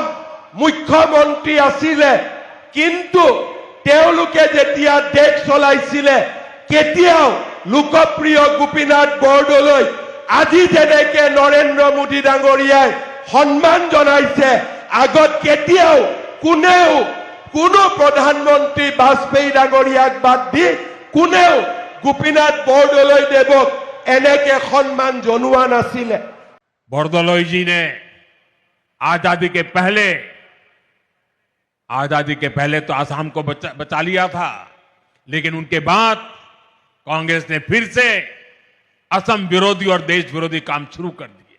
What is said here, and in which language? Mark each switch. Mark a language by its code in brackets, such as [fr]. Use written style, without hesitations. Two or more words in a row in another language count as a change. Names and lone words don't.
[as] মুখ্যমন্ত্ৰী আছিলে কিন্তু তেওঁলোকে যেতিয়া দেশ চলাইছিলে কেতিয়াও লোকপ্ৰিয় গোপীনাথ বৰদলৈ আজি যেনেকে নৰেন্দ্ৰ মোদী ডাঙৰীয়াই সন্মান জনাইছে আগত কেতিয়াও কোনেও কোনো প্ৰধানমন্ত্ৰী বাজপেয়ী ডাঙৰীয়াক বাদ দি কোনেও গোপীনাথ বৰদলৈ দেৱক এনেকে সন্মান জনোৱা নাছিলে। [hi] बरदलोई जी ने आजादी के पहले तो आसाम को बचा लिया था, लेकिन उनके बाद कांग्रेस ने फिर से असम विरोधी और देश विरोधी काम शुरू कर दिए।